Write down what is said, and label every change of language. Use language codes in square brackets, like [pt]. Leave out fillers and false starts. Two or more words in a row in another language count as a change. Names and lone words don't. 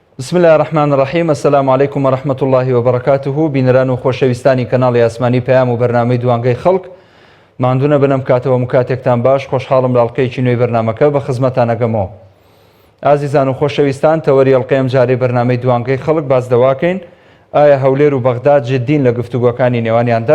[ar] بسم الله الرحمن الرحیم. السلام علیکم ورحمة الله وبرکاته. [ckb] بینەران و خۆشەویستانی کەناڵی ئاسمانی پەیام و بەرنامەی دوانگەی خەڵک، ماندوونە بنەم کاتەوە مکاتێکتان باش. خۆشحاڵم لە ئەڵقەیەکی نوێی بەرنامەکە بە خزمەتان ئەگەمەوە. ئازیزان و خۆشەویستان، تەوەری ئەڵقەیەم جارەی بەرنامەی دوانگەی خەڵک باس دەواکەین. ئایا هەولێر و بەغداد جددین لە گفتوگۆکانی نێوانیاندا؟